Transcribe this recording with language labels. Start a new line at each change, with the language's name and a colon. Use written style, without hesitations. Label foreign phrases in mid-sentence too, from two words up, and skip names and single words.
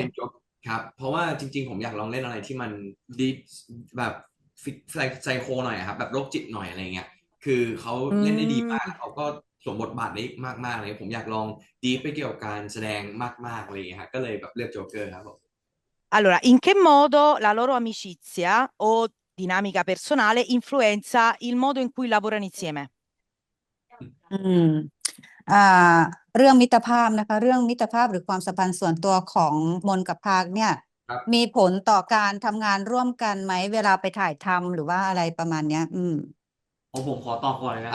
Thai: เป็นโจ๊กครับเพราะว่าจริงๆผมอยากลองเล่นอะไรที่มันดีแบบฟิกไซโคหน่อยอะครับแบบโรคจิตหน่อยอะไรเงี้ยคือเขา อื เล่นได้ดีมาก ม เขาก็สวมบทบาทได้มากๆเลยผมอยากลองดีไปเกี่ยวกับการแสดงมากๆอะไรเงี้ยครับก็เลยแบบเลือกโจ๊กเกอร์ครับผม
Italian: Allora, in che modo la loro amicizia o dinamica personale influenza il modo in cui lavorano insieme?
Thai: อืมอ่าเรื่องมิตรภาพนะคะเรื่องมิตรภาพหรือความสัมพันธ์ส่วนตัวของมนกับพากเนี่ย ครับ มีผลต่อการทำงานร่วมกันไหมเวลาไปถ่ายทำหรือว่าอะไรประมาณเนี้ย ผมขอตอบก่อนเลยนะค